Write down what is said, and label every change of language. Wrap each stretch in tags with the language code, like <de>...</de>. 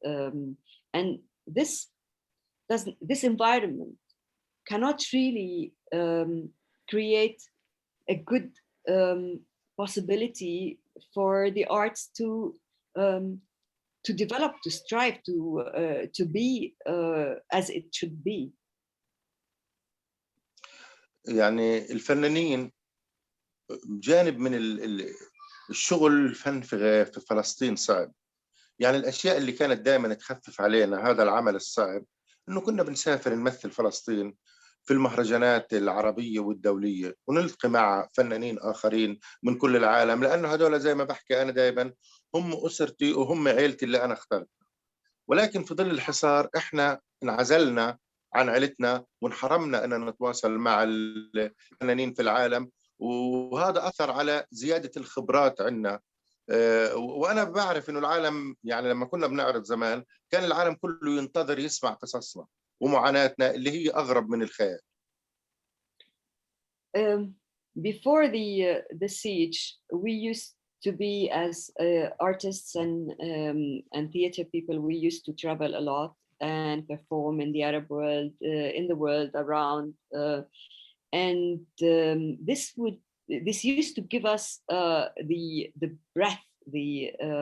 <en>And this environment cannot really create a good possibility for the arts to develop, to strive, to be as it should be.</en> <ar>يعني الفنانين جانب من الشغل الفن في فلسطين صعب. يعني الأشياء اللي كانت دائما تخفف علينا هذا العمل الصعب إنه كنا بنسافر نمثل فلسطين في المهرجانات العربية والدولية ونلتقي مع فنانين آخرين من كل العالم، لأنه هذول زي ما بحكي أنا دائما هم أسرتي وهم عيلتي اللي أنا اخترتها. ولكن في ظل الحصار إحنا انعزلنا عن عيلتنا وانحرمنا أن نتواصل مع الفنانين في العالم، وهذا أثر على زيادة الخبرات عندنا. وأنا بعرف إنه العالم يعني لما كنا بنعرض زمان كان العالم كله ينتظر يسمع قصصنا ومعاناتنا اللي هي أغرب من الخيال.</ar> <en>Before the siege, we used to be as artists and theater people. We used to travel a lot and perform in the Arab world, in the world around, and this used to give us the breath, the</en>